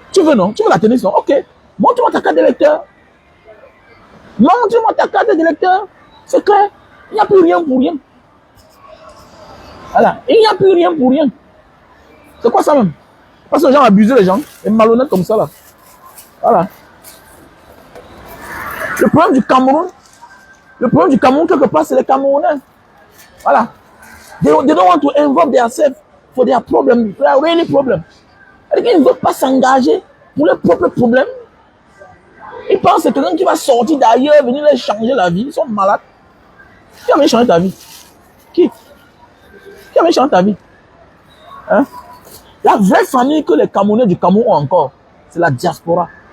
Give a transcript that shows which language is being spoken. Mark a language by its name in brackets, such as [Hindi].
[French] Tu veux non? Tu veux la tennis non? Ok. Montre-moi ta carte d'électeur. Montre-moi ta carte d'électeur. C'est clair. Il n'y a plus rien pour rien. Voilà. Il n'y a plus rien pour rien. C'est quoi ça même? Parce que les gens abusent les gens. Les malhonnêtes comme ça là. Voilà. Le problème du Cameroun, quelque part, c'est les Camerounais. Voilà. [English] They don't want to involve themselves for their problem, for their really problem. [French] Ils ne veulent pas s'engager pour leurs propres problèmes. Ils pensent que quelqu'un qui va sortir d'ailleurs, venir leur changer la vie. Ils sont malades. Qui a changé ta vie? Qui a changé ta vie? Hein? La vraie famille que les Camerounais du Cameroun ont encore, c'est la diaspora.